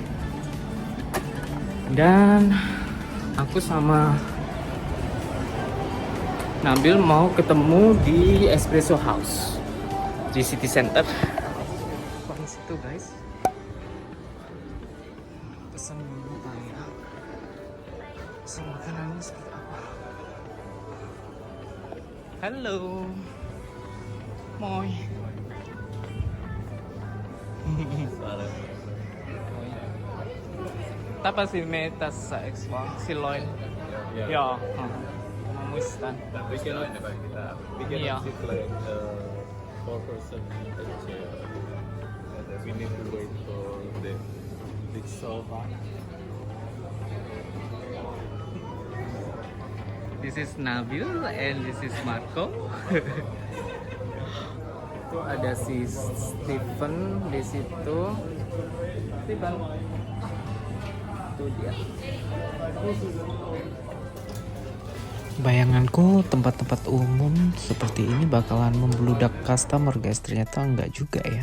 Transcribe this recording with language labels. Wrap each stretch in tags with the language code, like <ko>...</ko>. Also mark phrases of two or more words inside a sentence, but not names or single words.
<id>Dan aku sama Nabil mau ketemu di Espresso House di City Center. Di situ guys. Pesan dulu tanya. Pesan makanannya seperti apa? Halo.</id> <fi>Moi.</fi> <tl>Tapos si Metas sa X1, si Lloyd.</tl> <fi>Yeah. Muistan.</fi> <en>We cannot Yeah. sit like 4 person in the chair. And then we need to wait for the big sofa. This is Nabil and this is Marco.</en> <id>Itu ada si Stephen di situ. Stephen. Itu dia. Bayanganku tempat-tempat umum seperti ini bakalan membludak</id> <en>customer guys,</en> <id>ternyata enggak juga ya.</id>